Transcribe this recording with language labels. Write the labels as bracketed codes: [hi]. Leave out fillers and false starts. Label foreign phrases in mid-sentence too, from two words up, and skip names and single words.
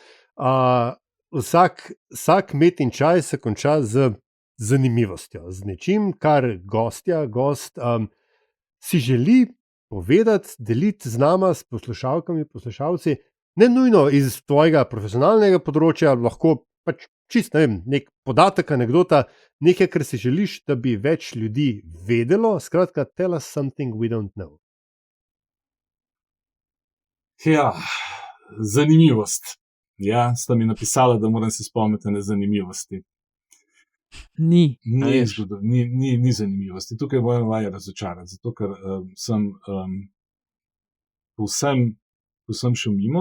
[sl] Vsak met in čaj se konča z zanimivostjo, z nečim, kar gost si želi povedati, deliti z nama, s poslušalkami, poslušalci, ne nujno iz tvojega profesionalnega področja, lahko pač čist, ne vem, nek podatek, anekdota, nekaj, kar si želiš, da bi več ljudi vedelo, skratka, [en] tell us something we don't know. [sl] Ja, zanimivost. Ja, sta mi napisala, da moram se spomniti na zanimivosti. Ni zanimivosti. Tukaj moram vaje razočarati, zato ker sem povsem šel mimo.